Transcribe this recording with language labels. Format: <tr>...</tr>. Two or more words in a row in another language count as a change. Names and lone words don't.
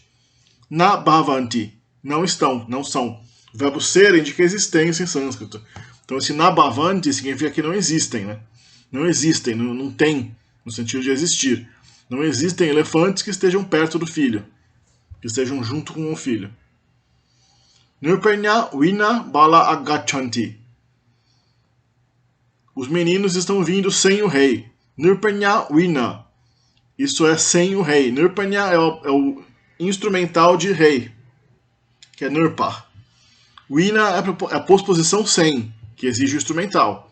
<sa>Na bhavanti,</sa> <pt>não estão, não são. O verbo ser indica existência em sânscrito. Então esse</pt> <sa>na bhavanti</sa> <pt>significa que não existem, né? Não existem, não tem, no sentido de existir. Não existem elefantes que estejam perto do filho, que estejam junto com o filho.</pt> <sa>Nirpanya vina bala agachanti.</sa> <pt>Os meninos estão vindo sem o rei.</pt> <sa>Nirpanya vina.</sa> <pt>Isso é sem o rei. Nirpanya é o instrumental de rei, que é nirpa. Vina é a posposição sem, que exige o instrumental.</pt>